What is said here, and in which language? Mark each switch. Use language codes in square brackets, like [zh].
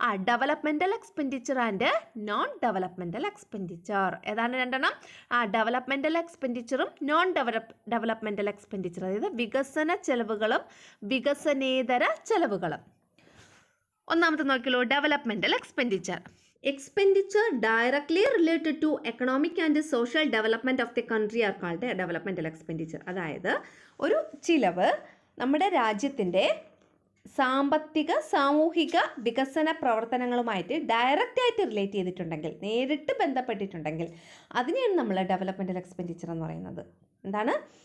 [en] Developmental expenditure and non developmental expenditure. [ml] ഏതാണ് രണ്ടെണ്ണം? Developmental എക്സ്പെൻഡിച്ചറും non developmental expenditure, അതായത് വികസന ചെലവുകളും വികസനേതര ചെലവുകളും. ഒന്നാമത്തെ നോക്കിയല്ലോ, developmental expenditure. [en] Expenditure directly related to economic and social development of the country are called developmental expenditure. [ml] അതായത് ഒരു ചിലവ് നമ്മുടെ രാജ്യത്തിൻ്റെ സാമ്പത്തിക സാമൂഹിക വികസന പ്രവർത്തനങ്ങളുമായിട്ട് ഡയറക്റ്റായിട്ട് റിലേറ്റ് ചെയ്തിട്ടുണ്ടെങ്കിൽ, നേരിട്ട് ബന്ധപ്പെട്ടിട്ടുണ്ടെങ്കിൽ അതിനെയാണ് നമ്മൾ ഡെവലപ്മെൻറ്റൽ എക്സ്പെൻഡിച്ചർ എന്ന് പറയുന്നത്. എന്താണ്?